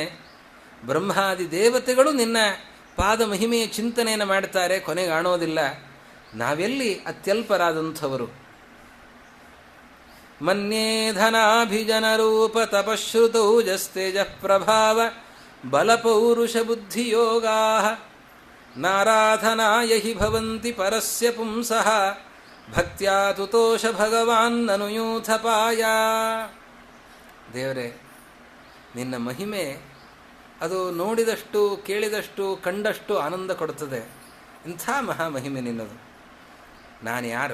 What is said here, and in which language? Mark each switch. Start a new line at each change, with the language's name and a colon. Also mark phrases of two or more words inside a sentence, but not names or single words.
Kannada: ಬ್ರಹ್ಮಾದಿ ದೇವತೆಗಳು ನಿನ್ನ ಪಾದ ಮಹಿಮೆಯ ಚಿಂತನೆಯನ್ನು ಮಾಡ್ತಾರೆ, ಕೊನೆಗೆ ಕಾಣೋದಿಲ್ಲ. ನಾವೆಲ್ಲಿ ಅತ್ಯಲ್ಪರಾದಂಥವರು.
Sanskrit: ಮನ್ಯೇ ಧನಾಭಿಜನರೂಪ ತಪಶ್ರುತೌಜಸ್ತೇಜ ಪ್ರಭಾವ ಬಲಪೌರುಷ ಬುದ್ಧಿಯೋಗಾ ನಾರಾಧನಾಯ ಹಿ ಭವಂತಿ ಪರಸ್ಯ ಪುಂಸಃ ಭಕ್ತ್ಯಾ ತುತೋಷ ಭಗವಾನ್ ಅನುಯೂಥಪಾಯ.
Kannada: ದೇವರೇ, ನಿನ್ನ ಮಹಿಮೆ ಅದು ನೋಡಿದಷ್ಟು ಕೇಳಿದಷ್ಟು ಕಂಡಷ್ಟು ಆನಂದ ಕೊಡುತ್ತದೆ. ಇಂಥ ಮಹಾಮಹಿಮೆ ನಿನ್ನದು. ನಾನು ಯಾರು?